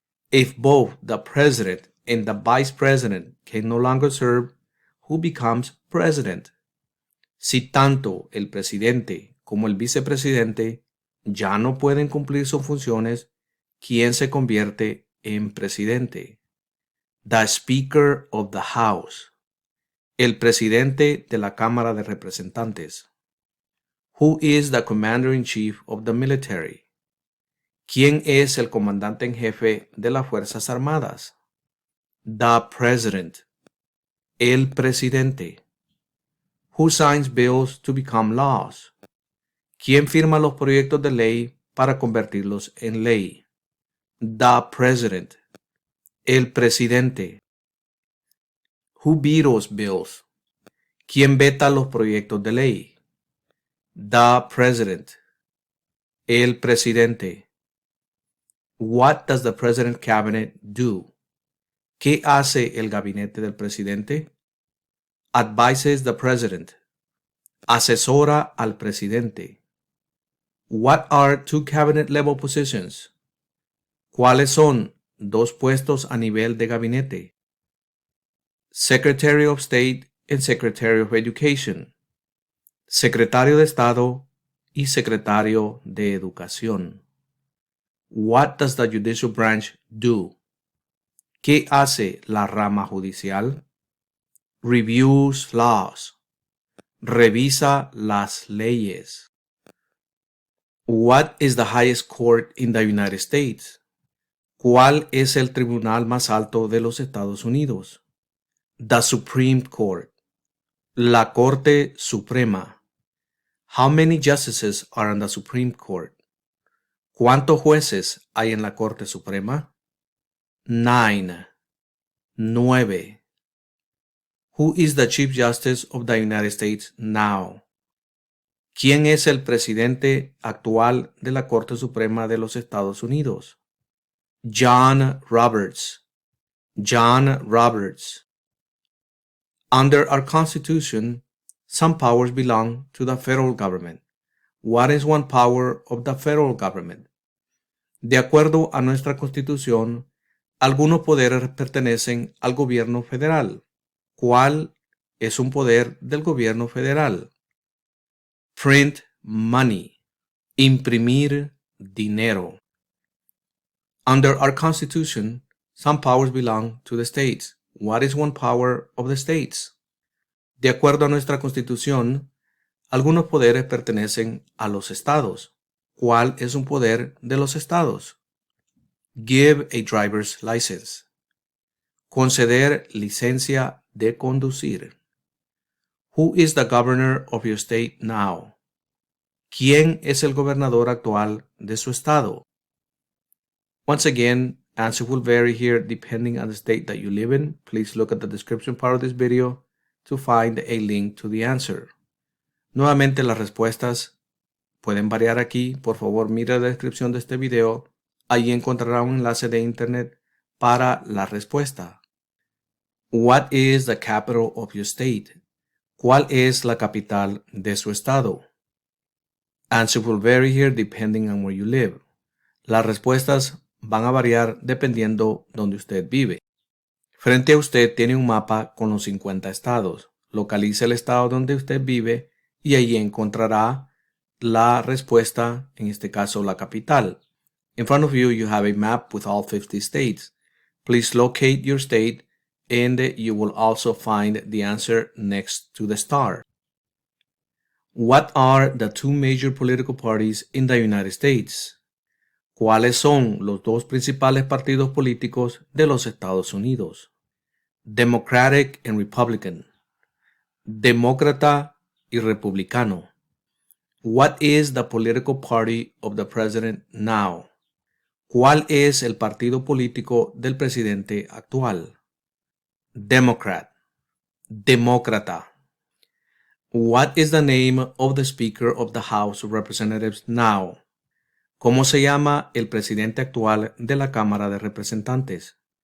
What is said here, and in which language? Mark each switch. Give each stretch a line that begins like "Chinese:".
English: If both the president and the vice president can no longer serve, who becomes president?
Spanish: Si tanto el presidente como el vicepresidente ya no pueden cumplir sus funciones, ¿quién se convierte en presidente?
English: The Speaker of the House.
Spanish: El presidente de la Cámara de Representantes.
English: Who is the Commander-in-Chief of the Military?
Spanish: ¿Quién es el comandante en jefe de las Fuerzas Armadas?
English: The President.
Spanish: El presidente.
English: Who signs bills to become laws?
Spanish: ¿Quién firma los proyectos de ley para convertirlos en ley?
English: The President.
Spanish: El presidente.
English: Who vetoes bills?
Spanish: ¿Quién veta los proyectos de ley?
English: The President.
Spanish: El presidente.
English: What does the President Cabinet do?
Spanish: ¿Qué hace el gabinete del presidente?
English: Advises the president.
Spanish: Asesora al presidente.
English: What are two cabinet level positions?
Spanish: ¿Cuáles son dos puestos a nivel de gabinete?
English: Secretary of State and Secretary of Education.
Spanish: Secretario de Estado y Secretario de Educación.
English: What does the judicial branch do?
Spanish: ¿Qué hace la rama judicial?
English: Reviews laws.
Spanish: Revisa las leyes.
English: What is the highest court in the United States?
Spanish: ¿Cuál es el tribunal más alto de los Estados Unidos?
English: The Supreme Court.
Spanish: La Corte Suprema.
English: How many justices are on the Supreme Court?
Spanish: ¿Cuántos jueces hay en la Corte Suprema?
English: 9. 9. Who is the Chief Justice of the United States now?
Spanish: ¿Quién es el presidente actual de la Corte Suprema de los Estados Unidos?
English: John Roberts. John Roberts. Under our Constitution, some powers belong to the federal government. What is one power of the federal government?
Spanish: De acuerdo a nuestra Constitución, algunos poderes pertenecen al gobierno federal. ¿Cuál es un poder del gobierno federal?
English: Print money.
Spanish: Imprimir dinero.
English: Under our Constitution, some powers belong to the states. What is one power of the states?
Spanish: De acuerdo a nuestra Constitución, algunos poderes pertenecen a los estados. ¿Cuál es un poder de los estados?
English: Give a driver's license.
Spanish: Conceder licencia de conducir.
English: Who is the governor of your state now?
Spanish: ¿Quién es el gobernador actual de su estado?
English: Once again, answer will vary here depending on the state that you live in. Please look at the description part of this video to find a link to the answer.
Spanish: Nuevamente, las respuestas pueden variar aquí. Por favor, mira la descripción de este video. Allí encontrará un enlace de internet para la respuesta.
English: What is the capital of your state?
Spanish: ¿Cuál es la capital de su estado?
English: Answer will vary here depending on where you live.
Spanish: Las respuestas van a variar dependiendo donde usted vive. Frente a usted tiene un mapa con los 50 estados. Localice el estado donde usted vive y allí encontrará la respuesta, en este caso la capital.
English: In front of you have a map with all 50 states. Please locate your state and you will also find the answer next to the star. What are the two major political parties in the United States?
Spanish: ¿Cuáles son los dos principales partidos políticos de los Estados Unidos?
English: Democratic and Republican.
Spanish: Demócrata y republicano.
English: What is the political party of the president now?
Spanish: ¿Cuál es el partido político del presidente actual?
English: Democrat.
Spanish: Demócrata.
English: What is the name of the Speaker of the House of Representatives now?
Spanish: ¿Cómo se llama el presidente actual de la Cámara de Representantes?